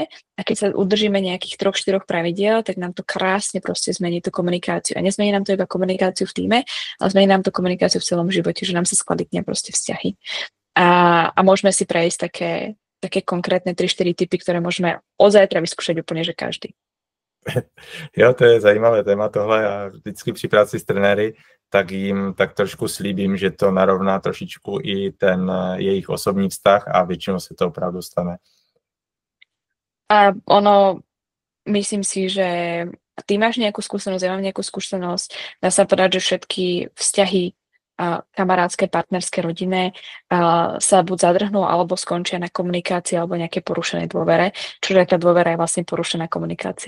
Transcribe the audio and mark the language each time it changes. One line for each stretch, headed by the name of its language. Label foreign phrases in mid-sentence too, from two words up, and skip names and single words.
Slovak: A keď sa udržíme nejakých 3-4 pravidiel, tak nám to krásne proste zmení tú komunikáciu. A nezmení nám to iba komunikáciu v tíme, ale zmení nám to komunikáciu v celom živote, že nám sa skvalitnia proste vzťahy. A môžeme si prejsť také konkrétne 3-4 typy, ktoré môžeme od zajtra vyskúšať úplne, že každý.
Czech: Jo, to je zajímavé téma tohle a vždycky při práci s trenéry tak jim tak trošku slíbím, že to narovná trošičku i ten jejich osobní vztah a většinou se to opravdu stane.
Slovak: A myslím si, že ty máš nejakú skúsenosť, ja mám nejakú skúsenosť, dá sa povedať, že všetky vzťahy kamarátske, partnerské, rodinné sa buď zadrhnú, alebo skončia na komunikácii, alebo nejaké porušené dôvere, čože tá dôvera je vlastne porušená komunikácia.